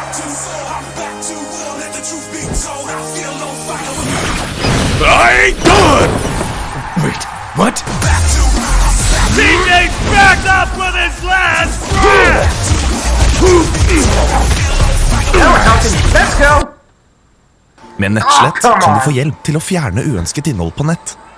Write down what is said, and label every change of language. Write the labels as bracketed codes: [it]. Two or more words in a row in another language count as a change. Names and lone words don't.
[en] I ain't done! Wait, what? TJ's back up with his last breath! Let's go! [no] Med nettslett kan du få hjelp til å fjerne uønsket innhold på nett.